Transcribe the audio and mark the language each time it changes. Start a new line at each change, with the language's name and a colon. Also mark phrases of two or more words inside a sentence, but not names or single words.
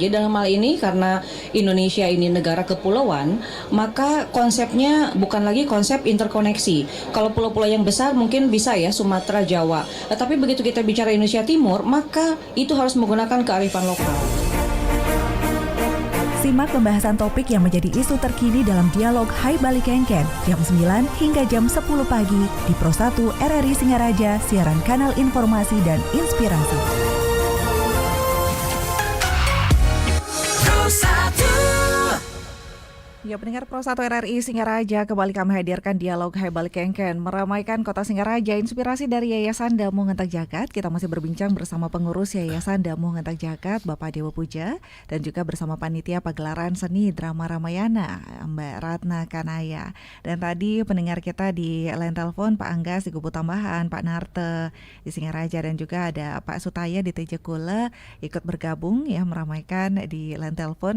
Indonesian: Jadi dalam hal ini karena Indonesia ini negara kepulauan, maka konsepnya bukan lagi konsep interkoneksi. Kalau pulau-pulau yang besar mungkin bisa ya Sumatera, Jawa. Tapi begitu kita bicara Indonesia Timur, maka itu harus menggunakan kearifan lokal. Simak pembahasan topik yang menjadi isu terkini dalam dialog Hai Bali Kengken jam 9 hingga jam 10 pagi di Pro 1 RRI Singaraja, siaran kanal informasi dan inspirasi. Pro 1. Ya, pendengar Pro 1 RRI Singaraja, kembali kami hadirkan dialog Hai Bali Kengken meramaikan Kota Singaraja, inspirasi dari Yayasan Damu Ngentek Jagat. Kita masih berbincang bersama pengurus Yayasan Damu Ngentek Jagat, Bapak Dewa Puja, dan juga bersama panitia pagelaran seni drama Ramayana, Mbak Ratna Kanaya. Dan tadi pendengar kita di line telepon Pak Anggas di Gubuk Tambahan, Pak Narte di Singaraja, dan juga ada Pak Sutaya di Tejakula ikut bergabung ya meramaikan di line telepon.